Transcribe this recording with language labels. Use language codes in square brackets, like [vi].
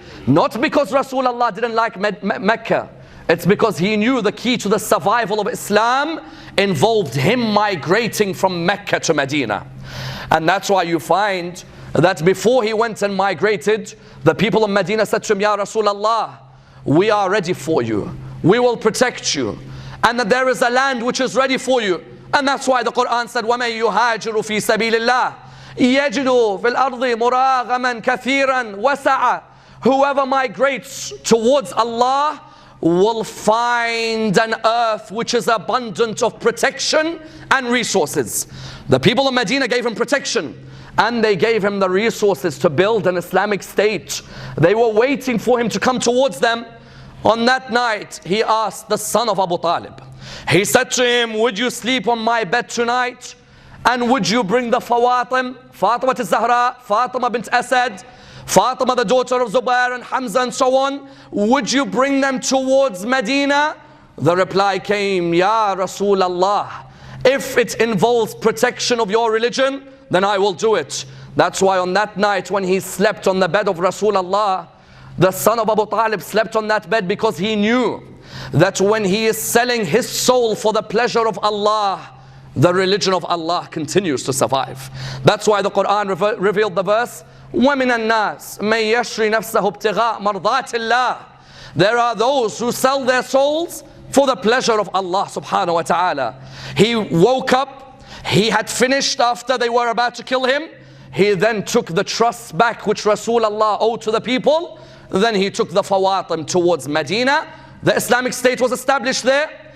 [en] Not because Rasulullah didn't like Mecca. It's because he knew the key to the survival of Islam involved him migrating from Mecca to Medina. And that's why you find that before he went and migrated, the people of Medina said to him, Ya Rasulullah, we are ready for you. We will protect you. And that there is a land which is ready for you. And that's why the Quran said, [ar] وَمَن يُهَاجِرُ فِي سَبِيلِ اللَّهِ يَجِدُ فِي الْأَرْضِ مُرَاغَمًا كَثِيرًا وَسَعًا. [en] Whoever migrates towards Allah will find an earth which is abundant of protection and resources. The people of Medina gave him protection, and they gave him the resources to build an Islamic state. They were waiting for him to come towards them. On that night, he asked the son of Abu Talib. He said to him, would you sleep on my bed tonight? And would you bring the Fawatim, Fatima al-Zahra, Fatima bint Asad, Fatima the daughter of Zubair and Hamza and so on, would you bring them towards Medina? The reply came, Ya Rasulullah, if it involves protection of your religion, then I will do it. That's why on that night when he slept on the bed of Rasulullah, the son of Abu Talib slept on that bed because he knew that when he is selling his soul for the pleasure of Allah, the religion of Allah continues to survive. That's why the Quran revealed the verse, [ar] وَمِنَ النَّاسِ مَن يَشْرِ نَفْسَهُ ابْتِغَاءَ مَرْضَاتِ اللَّهِ. [en] There are those who sell their souls for the pleasure of Allah subhanahu wa ta'ala. He woke up, he had finished after they were about to kill him. He then took the trust back which Rasulullah owed to the people. Then he took the Fawatim towards Medina. The Islamic State was established there.